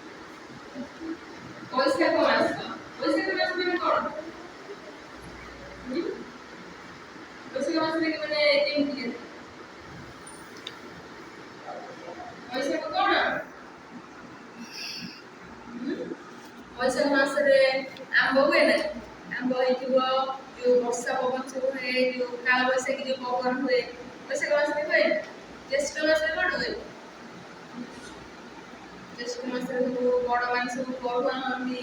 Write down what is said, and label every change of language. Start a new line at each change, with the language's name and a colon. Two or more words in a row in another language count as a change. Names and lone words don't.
Bangla: বৈশাখ মাস মানে কোন বৈশাখ মাস থেকে মানে কেমতি কেন বৈশাখ কোন
Odia: ବୈଶାଖ ମାସରେ ଆମ୍ବ ହୁଏ ନା ଆମ୍ବ ହେଇଥିବ ଯୋଉ ବର୍ଷା ପବନ ସବୁ ହୁଏ ଯୋଉ କାଳବୈଶାଖୀ ଯୋଉ ପବନ ହୁଏ ବୈଶାଖ ମାସରେ ହୁଏ। ଜ୍ୟେଷ୍ଠ ମାସରେ କଣ ହୁଏ? ଜ୍ୟେଷ୍ଠ ମାସରେ ସବୁ ବଡ଼ ମାନେ ସବୁ ପଢୁଆ ହୁଅନ୍ତି।